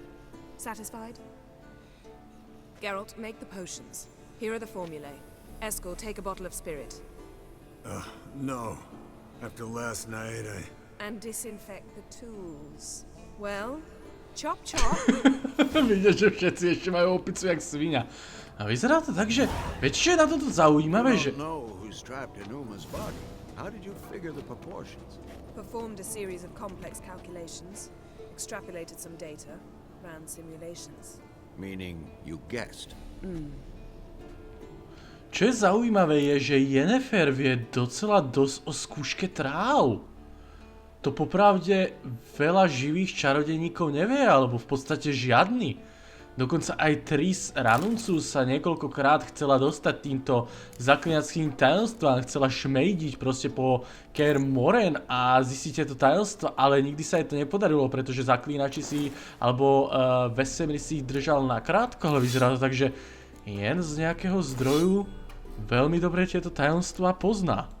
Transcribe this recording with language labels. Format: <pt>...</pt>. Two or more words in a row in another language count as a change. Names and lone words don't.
<en>Satisfied? Geralt, make the potions. Here are the formulae. Eskel, take a bottle of spirit. No. After last night, And disinfect the tools. Well, chop chop.</en> <sk>Vidíš, že všetci ešte majú opicu jak svinia. A vyzerá to tak, že viete, čo je na toto zaujímavé, že...</sk> <en>I don't know who's trapped in Uma's body. How did you figure the proportions? Performed a series of complex calculations, extrapolated some data, ran simulations. Meaning you guessed.</en> <sk>Čo je zaujímavé je, že Yennefer vie docela dosť o skúške tráv. To popravde veľa živých čarodejníkov nevie, alebo v podstate žiadny. Dokonca aj Tris Ranuncu sa niekoľkokrát chcela dostať týmto zaklínačským tajomstvám, chcela šmejdiť proste po Kaer Morhen a zistiť to tajomstvo, ale nikdy sa jej to nepodarilo, pretože zaklínači si, alebo Vesemir si ich držal nakrátko, ale vyzerá to tak, že jen z nejakého zdroju veľmi dobre tieto tajomstvá pozná.</sk>